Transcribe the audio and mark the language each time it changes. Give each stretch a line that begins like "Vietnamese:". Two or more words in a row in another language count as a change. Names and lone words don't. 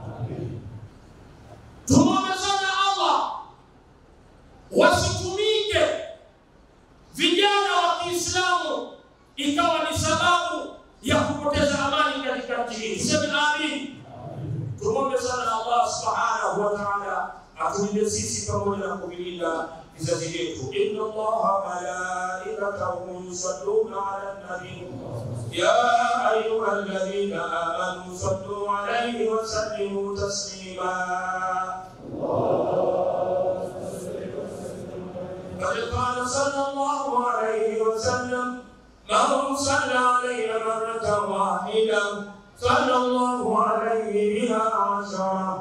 Swahili: Tuombe sana Allah wasitumike vijana wa Kiislamu ikawa ni sababu ya kupoteza amani katika nchi hii. Tuseme amin. Tuombe sana Allah
Arabic: سبحانه وتعالى
Swahili: atulinde sisi pamoja na kuvilinda vizazi vyetu.
Arabic: إن الله ملائكته يصلون على النبي يا أيها الذين آمنوا صلوا عليه وسلموا تسليما. قال صلى الله عليه وسلم من صلى علي مرة واحدة صلى الله عليه بها 10.